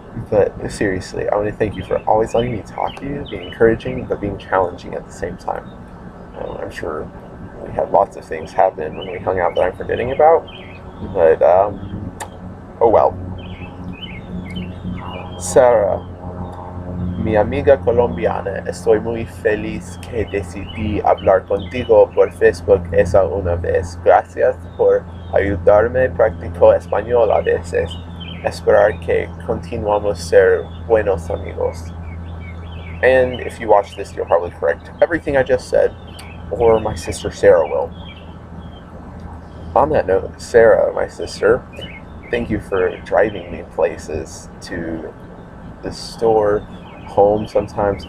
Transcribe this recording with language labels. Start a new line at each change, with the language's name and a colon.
English: But seriously, I want to thank you for always letting me talk to you, being encouraging, but being challenging at the same time. I'm sure we had lots of things happen when we hung out that I'm forgetting about, but oh well.
Spanish: Sarah, mi amiga colombiana, estoy muy feliz que decidí hablar contigo por Facebook esa una vez. Gracias por ayudarme a practicar español a veces. Esperar que continuamos ser buenos amigos.
English: And if you watch this, you'll probably correct everything I just said, or my sister Sarah will. On that note, Sarah, my sister, thank you for driving me places, to the store, home sometimes.